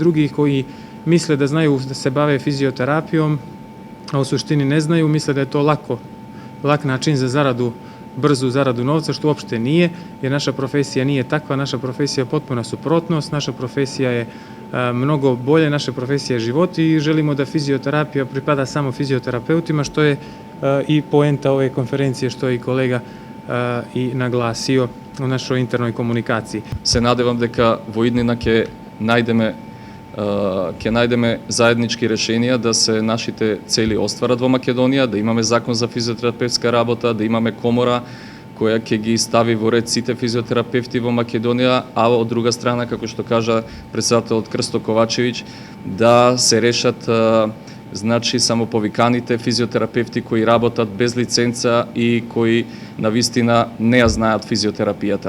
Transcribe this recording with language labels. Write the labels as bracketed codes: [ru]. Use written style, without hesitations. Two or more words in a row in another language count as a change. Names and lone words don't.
[sr] drugih koji misle da znaju da se bave fizioterapijom, a u suštini ne znaju, misle da je to lak način za zaradu, brzu zaradu novca, što uopšte nije, jer naša profesija nije takva, naša profesija je potpuna suprotnost, naša profesija je mnogo bolje, naša profesija je život i želimo da fizioterapija pripada samo fizioterapeutima, što je i poenta ove konferencije, što je i kolega i naglasio u našoj internoj komunikaciji. [mk] Se nadevам дека во иднина ќе најдеме заеднички решенија да се нашите цели остварат во Македонија, да имаме закон за физиотерапевтска работа, да имаме комора која ќе ги стави во ред сите физиотерапевти во Македонија, а од друга страна, како што кажа претседателот Крсто Ковачевиќ, да се решат само повиканите физиотерапевти кои работат без лиценца и кои навистина не ја знаат физиотерапијата.